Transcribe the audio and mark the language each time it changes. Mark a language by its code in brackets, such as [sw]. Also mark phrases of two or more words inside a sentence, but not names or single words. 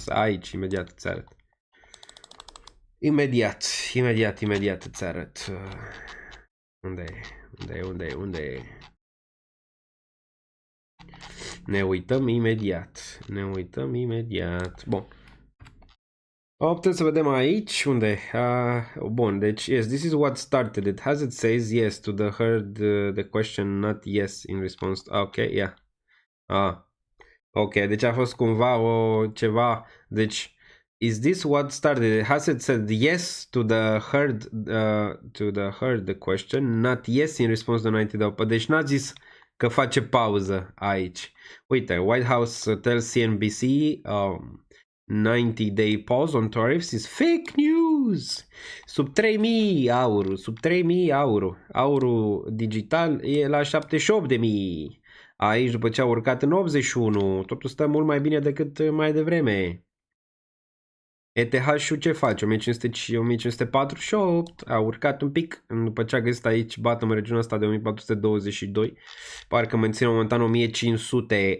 [ro] Aici, imediat îți arăt. Imediat îți arăt. Unde? Ne uităm imediat. Bun. Putem să vedem aici unde. Bun, deci [en] yes, this is what started it. Has it says yes to the heard the question, not yes in response. Okay, yeah. [ro] Ok, deci a fost cumva ceva. Deci, [en] is this what started it? Has it said yes to the heard the question, not yes in response to 90 day. [ro] Deci n-a zis că face pauză aici. Uite, [en] White House tells CNBC 90-day pause on tariffs is fake news. [ro] Sub 3.000 euro. Aurul digital e la 78.000. Aici, după ce a urcat în 81, totul stă mult mai bine decât mai devreme. ETH-ul ce face? 1548, a urcat un pic, după ce a găsit aici bottom regiunea asta de 1422, parcă menține momentan 1500.